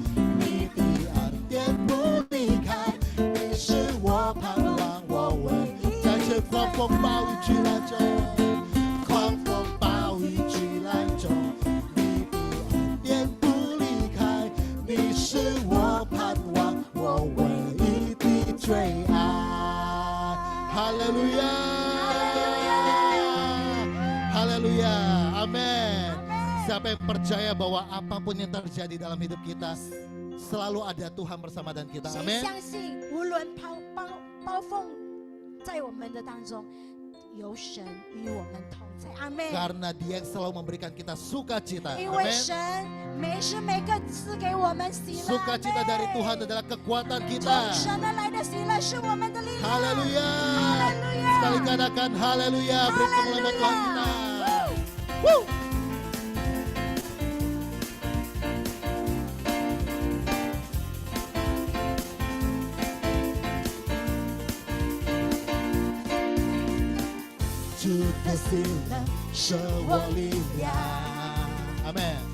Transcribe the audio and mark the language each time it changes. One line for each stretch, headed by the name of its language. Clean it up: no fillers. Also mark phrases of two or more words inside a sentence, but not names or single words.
Chinese: 狂风暴雨巨浪中，狂风暴雨巨浪中，你的恩典不离开，你是我盼望，我唯一的最爱。哈利路亚，哈利路亚，阿门。
Indonesian: Siapa yang percaya bahwa apapun yang terjadi dalam hidup kita, selalu ada Tuhan bersama dan kita.
Chinese: 谁
Indonesian: Amin.
Chinese: 相信无论暴风在我们的当中，有神与我们同在，阿门。
Indonesian: Karena Dia yang selalu memberikan kita sukacita.
Chinese: 因为神每时每刻赐给我们喜乐。
Indonesian: Sukacita dari Tuhan adalah kekuatan kita.
Chinese: 从神而来的喜乐是我们的力量。
Indonesian: Haleluya. Haleluya. Sekali katakan haleluya. Beri kemuliaan buat Tuhan kita. Woo.
Chinese: 主的喜乐是我力量，阿门。